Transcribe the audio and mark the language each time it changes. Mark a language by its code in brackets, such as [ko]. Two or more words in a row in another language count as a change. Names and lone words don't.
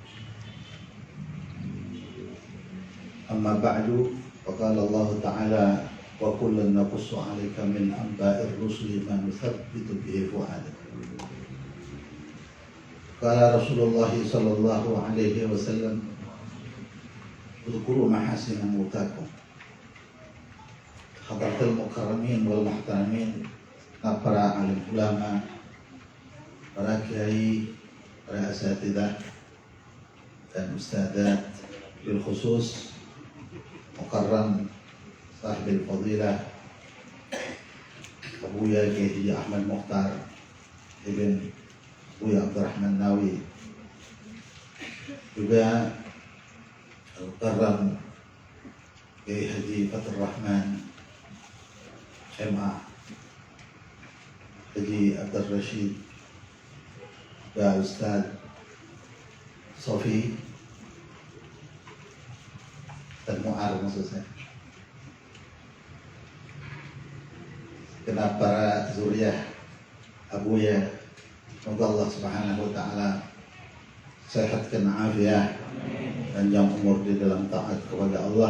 [ar] أما بعد، فقال الله تعالى: وكلا نقص عليك من أنباء الرسل ما نثبت به فؤادك. قال رسول الله صلى الله عليه وسلم: اذكروا محاسن موتاكم. حضرة المكرمين والمحترمين, [id] para alim ulama, para kiai, para asatidzah dan ustadzat, bil khusus [ar] مكرم صاحب الفضيلة [id] Abuya Kiai Ahmad Mukhtar Ibn Abuya Abdurrahman Nawi, juga Mukarram Kiai Haji Fathur Rahman MA, Haji Abdul Rashid, dan Ustaz Sofi dan Mu'ar, maksud saya. Kenapa para zuriyah Abuya, semoga Allah [ar] سبحانه وتعالى [id] sehatkan afiah dan panjang umur di dalam taat kepada Allah.